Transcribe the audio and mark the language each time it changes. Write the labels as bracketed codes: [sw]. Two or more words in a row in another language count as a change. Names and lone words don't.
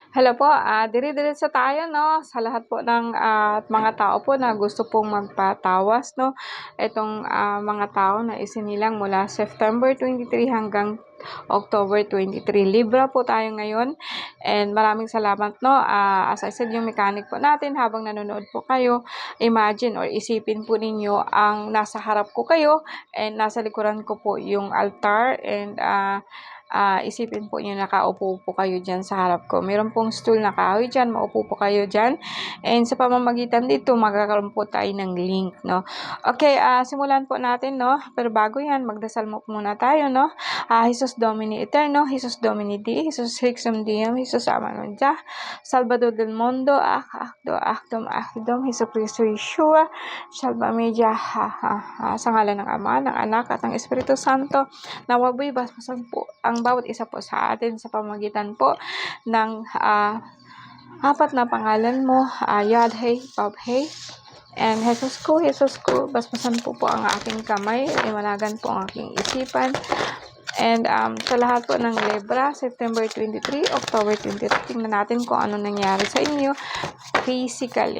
[tl] Hello po, dire-diretso tayo 'no, sa lahat po ng, mga tao po na gusto pong magpatawas 'no. Itong, mga tao na isinilang mula September 23 hanggang October 23. Libra po tayo ngayon and maraming salamat 'no. [en] As I said, [tl] yung mechanic po natin habang nanonood po kayo, [en] imagine or [tl] isipin po ninyo ang nasa harap ko kayo and nasa likuran ko po yung altar and, isipin po niyo nakaupo po kayo diyan sa harap ko. Meron pong stool na kahoy diyan, maupo po kayo diyan. And sa pamamagitan dito, magkakaroon po tayo ng link, no? Okay, simulan po natin, no? Pero bago yan, magdasal mo muna tayo, no? [la] Jesus Domini Eterno, Jesus Domini Dei, Jesus Rexum Diem, Jesus Amanon Jah, Salvador del Mundo, Akdom, Jesus Cristo Yeshua, Salva [tl] Media, sa ngalan ng Ama, ng Anak, at ng Espiritu Santo, nawaboy basbasan po ang bawat isa po sa atin sa pamamagitan po ng apat na pangalan mo, Yadhe, Babhe, and Jesus ko, basbasan po ang aking kamay, imanagan po ang aking isipan, and sa lahat po ng Libra, September 23, October 23, tingnan natin kung ano nangyari sa inyo physically.